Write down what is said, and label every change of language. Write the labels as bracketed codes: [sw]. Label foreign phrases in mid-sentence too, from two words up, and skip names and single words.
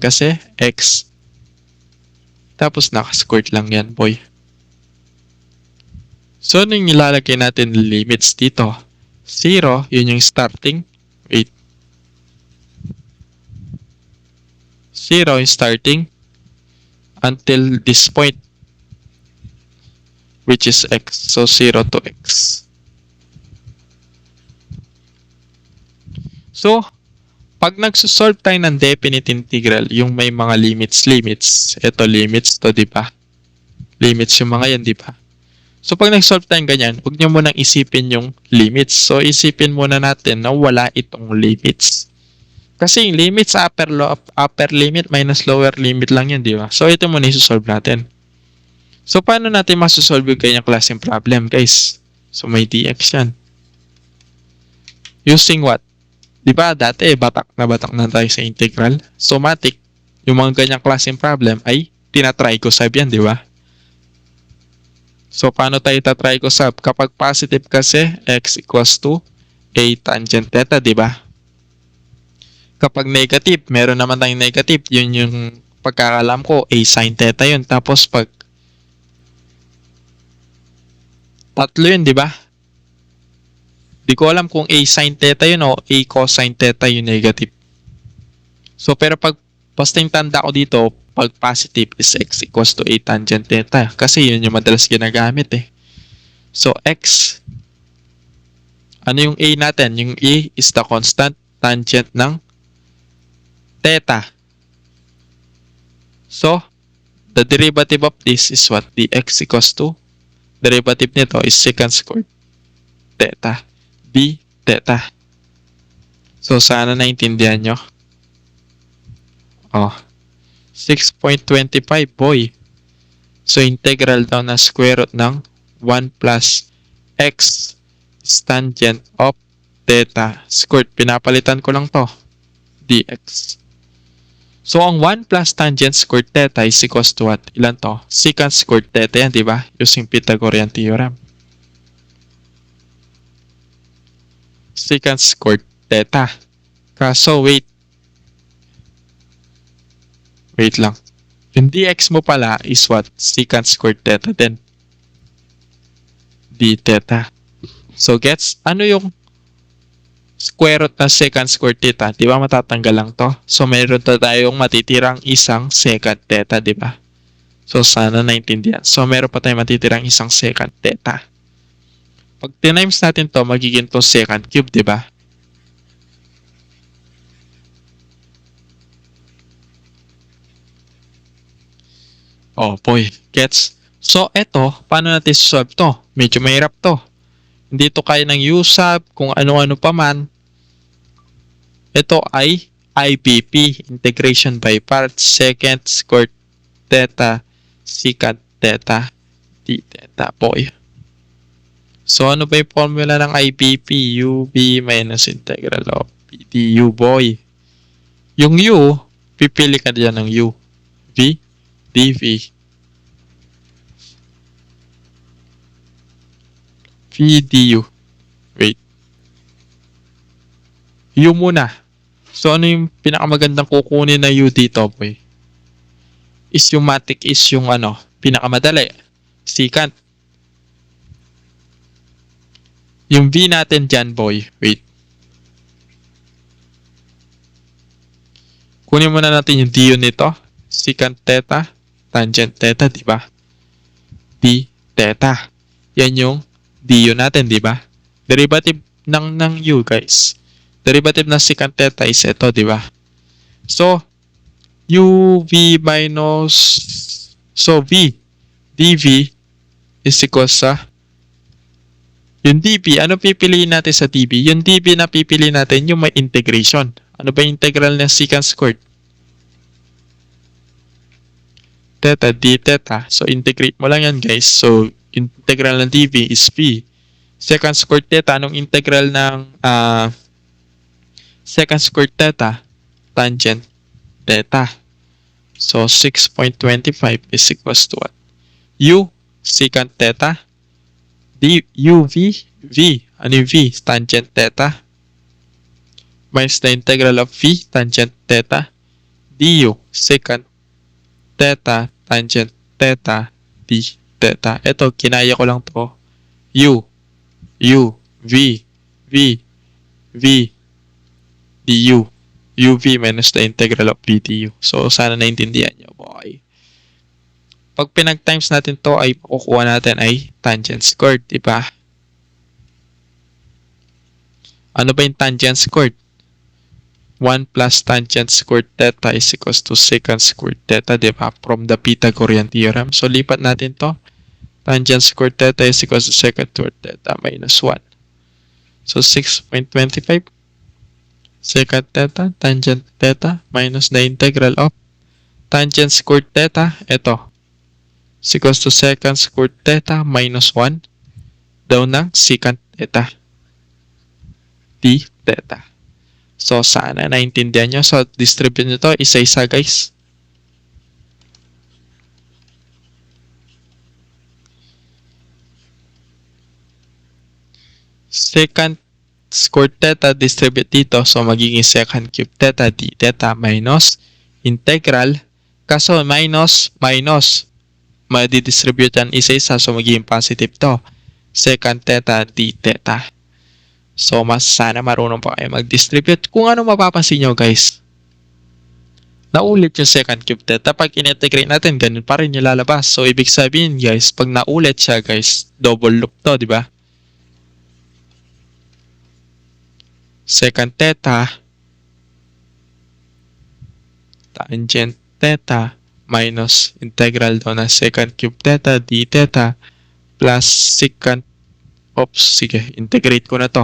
[tl] Kasi x. Tapos naka-squared lang yan, boy. So, anong nilalagay natin limits dito? 0, yun yung starting. Wait. 0 yung starting [en] until this point, which is x. [tl] So, 0 to x. So, pag nagsusolve tayo ng [en] definite integral, [tl] yung may mga limits. Ito, limits to, di ba? Limits yung mga yan, di ba? So, pag nag-solve tayo ganyan, huwag nyo munang isipin yung limits. So, isipin muna natin na wala itong limits. Kasi yung limits, [en] upper limit minus lower limit [tl] lang yan, di ba? So, ito muna isusolve natin. So, paano natin masusolve yung ganyang klaseng problem, guys? So, may dx yan. [en] Using what? [tl] Di ba, dati, batak na tayo sa integral. So, matik, yung mga ganyang klaseng problem ay tinatry ko solve yan, di ba? So, paano tayo tatry ko solve? Kapag positive kasi, [en] x equals to A tangent theta, [tl] di ba? Kapag negative, meron naman tayong negative. Yun yung pagkakalam ko, [en] A sin theta [tl] yun. Tapos pag tatlo yun, di ba? Di ko alam kung [en] A sin theta [tl] yun o [en] A cosine theta [tl] yung negative. So, pero pag basta yung tanda ko dito, pag positive is [en] x equals to A tangent theta. [tl] Kasi yun yung madalas ginagamit eh. So, x, ano yung A natin? Yung A [en] is the constant tangent [tl] ng theta. [en] So, the derivative of this is what? Dx equals to, derivative nito is secant squared theta. D theta. So, [tl] sana naintindihan nyo. Oh, 6.25 boy. So, integral daw na [en] square root [tl] ng [en] 1 plus x is tangent of theta squared. [tl] Pinapalitan ko lang to. Dx. [en] So, ang 1 plus tangent squared theta is equals to what? [tl] Ilan to? [en] Secant squared theta [tl] yan, di ba? [en] Using Pythagorean theorem. Secant squared theta. [tl] Kaso, wait lang. Yung dx mo pala is what? [en] Secant squared theta din. D theta. So, [tl] gets? Ano yung [en] square root [tl] ng [en] secant squared theta? [tl] Di ba matatanggal lang to? So, mayroon tayong matitirang isang [en] secant theta, [tl] di ba? So, sana naintindihan. So, meron pa tayong matitirang isang [en] secant theta. [tl] Pag tinimes natin to, magiging to [en] secant cube, [tl] di ba? Oh boy, gets? So, eto, paano natin solve to? Medyo mahirap to. Hindi to kaya ng USAP, kung ano-ano pa man. Ito ay IPP, [en] integration by parts, secant squared theta, secant theta, d theta, [tl] boy. So, ano ba yung formula ng IPP? [en] UV minus integral of P du, boy. [tl] Yung U, pipili ka dyan ng U. [en] V, dV. V du. [tl] Wait. U muna. So, ano yung pinakamagandang kukunin na U dito, boy? Is yung matic is yung ano, pinakamadali. Secant. Yung V natin dyan, boy. Wait. Kunin muna natin yung du nito. [en] Secant theta, tangent theta, [tl] di ba? D theta. Yan yung du natin, di ba? Derivative ng u, guys. Derivative ng [en] secant theta [tl] is ito, di ba? So, [en] uv minus, [tl] so v, dv is equals sa, yung dv, ano pipiliin natin sa dv? Yung dv na pipiliin natin, yung may integration. Ano ba yung integral ng [en] secant squared? Theta, d theta. [tl] So, integrate mo lang yan, guys. So, integral ng [en] dv is v. Secant squared theta, [tl] anong integral ng [en] secant squared theta? Tangent theta. So, 6.25 is equals to what? U, secant theta. D, uv, v. [tl] Ano yung v? [en] Tangent theta. Minus the integral of v, tangent theta. Du, secant theta, tangent theta, d theta. [tl] Ito, kinaya ko lang to. U, v, v, du. [en] uv minus the integral of v du. [tl] So, sana naintindihan nyo, boy. Pag pinag-times natin to, ay makukuha natin ay [en] tangent squared, [tl] di ba? Ano ba yung [en] tangent squared? 1 plus tangent squared theta is equals to secant squared theta, [tl] di ba? [en] From the Pythagorean theorem. [tl] So, lipat natin to. [en] Tangent squared theta is equals to secant squared theta minus 1. So, 6.25. Secant theta, tangent theta, minus the integral of tangent squared theta. Ito. Is equals to secant squared theta minus 1. [tl] Daw ng [en] secant theta. D theta. [tl] So, sana naintindihan nyo. So, distribute nyo to isa-isa, guys. [en] Secant square theta distribute dito. [tl] So, magiging [en] secant cube theta d theta minus integral. [tl] Kaso, minus, madidistribute yan isa-isa. So, magiging positive to. [en] Secant theta d theta. [tl] So, mas sana marunong pa kayo mag-distribute. Kung ano mapapansin nyo, guys, naulit yung [en] secant cube theta. [tl] Pag in-integrate natin, ganun pa rin yung lalabas. So, ibig sabihin, guys, pag naulit siya, guys, [en] double loop [tl] to, di ba? [en] Secant theta tangent theta minus integral [tl] daw na [en] secant cube theta d theta plus secant, [tl] sige, integrate ko na to.